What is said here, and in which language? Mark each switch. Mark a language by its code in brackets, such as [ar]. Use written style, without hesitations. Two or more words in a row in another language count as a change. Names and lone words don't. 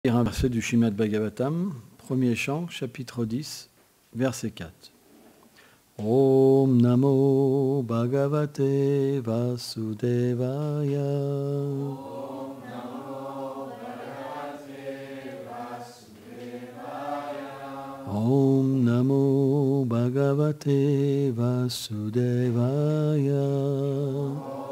[fr] Un verset du Srimad Bhagavatam, premier chant, chapitre 10, verset 4. [sa] ॐ नमो भगवते वासुदेवाय. ॐ नमो भगवते वासुदेवाय. ॐ नमो भगवते वासुदेवाय.